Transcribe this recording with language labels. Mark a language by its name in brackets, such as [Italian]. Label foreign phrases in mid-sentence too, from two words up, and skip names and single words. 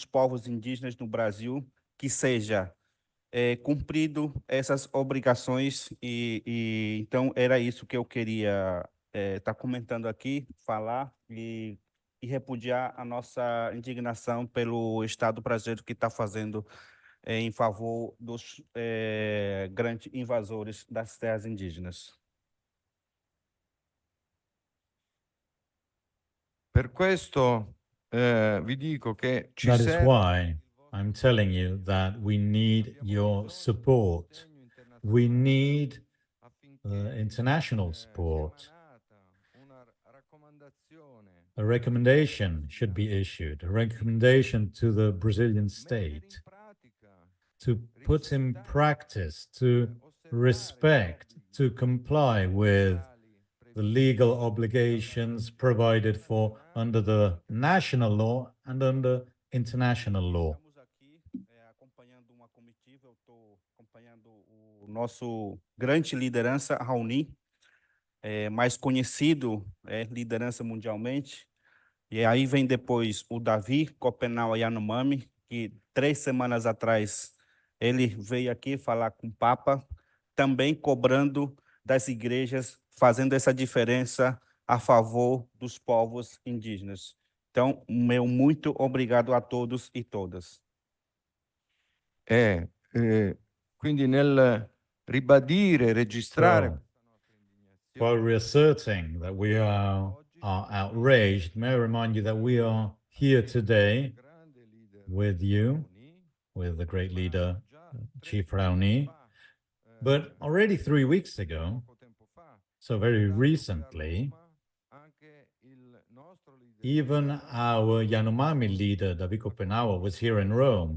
[Portuguese] Povos Indígenas no Brasil, que seja cumprido essas obrigações e então era isso que eu queria estar comentando aqui, falar e repudiar a nossa indignação pelo Estado brasileiro que está fazendo em favor dos grandes invasores das terras indígenas. [Italian] Per questo vi dico che ci [English] That is [Italian] serve [English] why I'm telling you that we need your support. We need international support. A recommendation should be issued, a recommendation to the Brazilian state to put in practice, to respect, to comply with the legal obligations provided for under the national law and under international law. [Portuguese] Estamos aqui acompanhando uma comitiva, eu estou acompanhando o nosso grande liderança, Raoni, mais conhecido, liderança mundialmente. E aí vem depois o Davi Copenau Yanomami, que 3 semanas atrás ele veio aqui falar com o Papa, também cobrando das igrejas, fazendo essa diferença a favor dos povos indígenas. Então, meu muito obrigado a todos e todas. [Italian] Quindi nel ribadire, registrare. [English] So, while reasserting that we are outraged, may I remind you that we are here today with you, with the great leader, Chief Raoni, but already 3 weeks ago, so very recently, even our Yanomami leader, Daviko Penawa, was here in Rome.